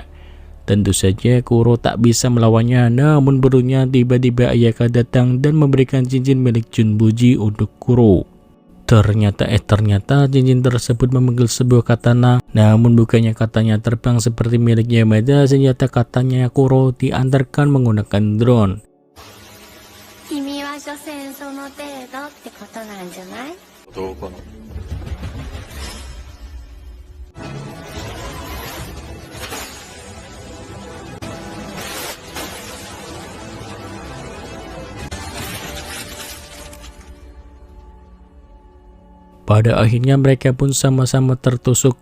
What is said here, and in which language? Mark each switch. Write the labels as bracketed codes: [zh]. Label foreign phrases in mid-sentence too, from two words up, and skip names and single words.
[id] Tentu saja Kuro tak bisa melawannya, namun beruntung tiba-tiba Ayaka datang dan memberikan cincin milik Junbuji untuk Kuro. Ternyata cincin tersebut memanggil sebuah katana. Namun bukannya katanya terbang seperti milik Yamada, senjata katanya Kuro diantarkan menggunakan drone. [ja] 君は所詮その程度ってことなんじゃない？どうかな。 [id] Pada akhirnya mereka pun sama-sama tertusuk.